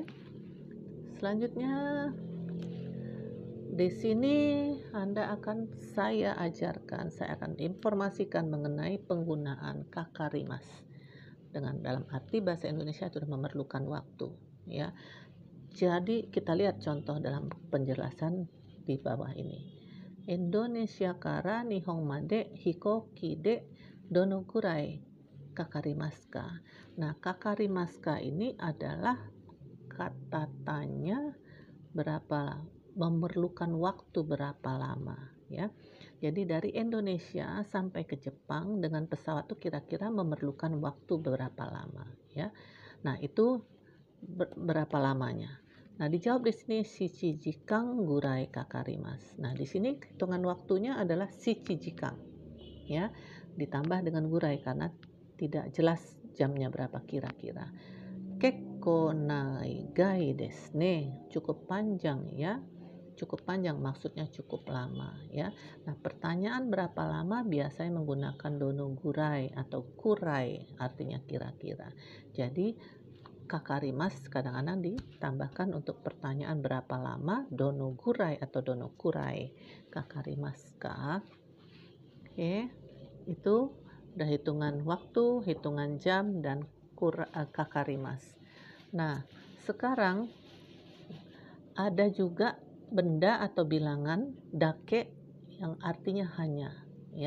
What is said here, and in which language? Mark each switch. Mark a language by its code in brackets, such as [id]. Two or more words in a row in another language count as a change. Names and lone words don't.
[id] Selanjutnya di sini saya akan informasikan mengenai penggunaan kakarimas. Dalam arti bahasa Indonesia sudah memerlukan waktu ya. Jadi kita lihat contoh dalam penjelasan di bawah ini. [ja] インドネシアから日本まで飛行機でどのくらいかかりますか. [id] Nah, kakarimasu ini adalah kata tanya memerlukan waktu berapa lama ya. Jadi dari Indonesia sampai ke Jepang dengan pesawat itu kira-kira memerlukan waktu berapa lama ya. Nah, itu berapa lamanya. Nah, dijawab di sini [ja] 七時間ぐらいかかります. [id] Nah, di sini hitungan waktunya adalah [ja] 七時間 [id] ya, ditambah dengan gurai karena tidak jelas jamnya berapa kira-kira. [ja] 結構長いですね, [id] cukup panjang ya. Cukup panjang maksudnya cukup lama ya. Nah, pertanyaan berapa lama biasanya menggunakan [ja] どのぐらい [id] atau kurai, artinya kira-kira. Jadi kakarimas kadang-kadang ditambahkan untuk pertanyaan berapa lama, [ja] どのぐらい atau どのくらいかかりますか. [id] Oke, itu udah hitungan waktu, hitungan jam, dan kakarimas. Nah, sekarang ada juga benda atau bilangan dake yang artinya hanya ya.